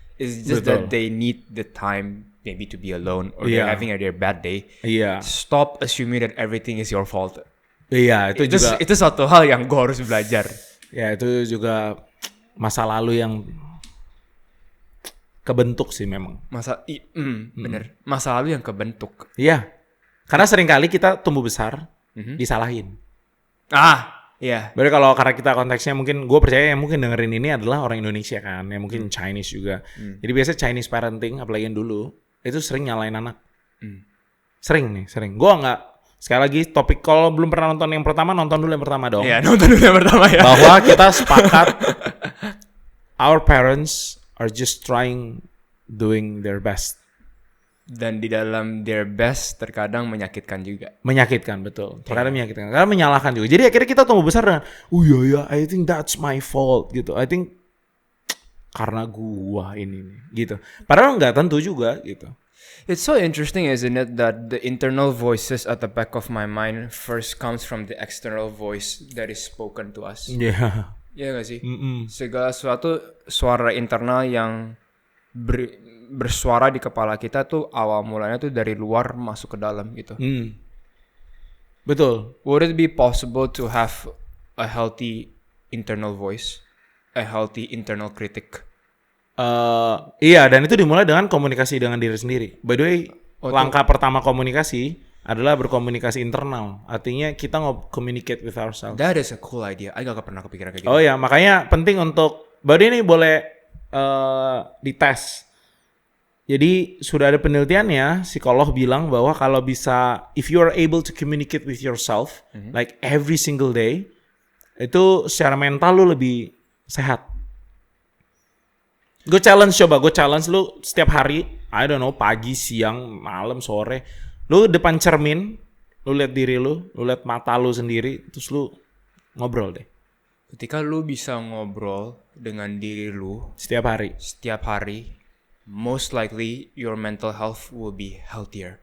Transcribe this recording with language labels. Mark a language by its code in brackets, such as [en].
[en] It's just that they need the time maybe to be alone or they're having their bad day. [id] Iya, [en] Stop assuming that everything is your fault. [id] iya itu juga. Itu satu hal yang gue harus belajar. Ya itu juga masa lalu yang kebentuk sih memang. Bener. Masa lalu yang kebentuk. Iya, karena seringkali kita tumbuh besar disalahin. Iya. Berarti kalau karena kita konteksnya mungkin gue percaya yang mungkin dengerin ini adalah orang Indonesia kan, yang mungkin Chinese juga. Jadi biasa Chinese parenting apalagi yang dulu itu sering nyalain anak. Sering. Gue nggak, sekali lagi topik kalau belum pernah nonton yang pertama, nonton dulu yang pertama dong. Iya, nonton dulu yang pertama ya. Bahwa kita sepakat [en] our parents are just trying doing their best. [id] Dan di dalam [en] their best [id] terkadang menyakitkan juga. Menyakitkan, betul. Terkadang menyakitkan. Karena menyalahkan juga. Jadi akhirnya kita tumbuh besar dengan, iya, [en] I think that's my fault [id] gitu. I think karena gua ini nih, gitu. Padahal nggak tentu juga gitu. [en] It's so interesting, isn't it, that the internal voices at the back of my mind first comes from the external voice that is spoken to us. [id] Iya. Iya gak sih? Segala sesuatu suara internal yang bersuara di kepala kita tuh awal mulanya tuh dari luar masuk ke dalam gitu. Betul. [en] Would it be possible to have a healthy internal voice, a healthy internal critic? [id] Iya, dan itu dimulai dengan komunikasi dengan diri sendiri. [en] By the way, [id] langkah pertama komunikasi adalah berkomunikasi internal. Artinya kita [en] communicate with ourselves. That is a cool idea. I [id] gak pernah kepikiran kayak gitu. Oh ya, makanya penting untuk, baru ini boleh dites. Jadi sudah ada penelitiannya, psikolog bilang bahwa kalau bisa, [en] if you are able to communicate with yourself, like every single day, [id] itu secara mental lu lebih sehat. Gue challenge lu setiap hari, [en] I don't know, [id] pagi, siang, malam, sore, lu depan cermin, lu lihat diri lu lihat mata lu sendiri, terus lu ngobrol deh. Ketika lu bisa ngobrol dengan diri lu Setiap hari, [en] most likely your mental health will be healthier.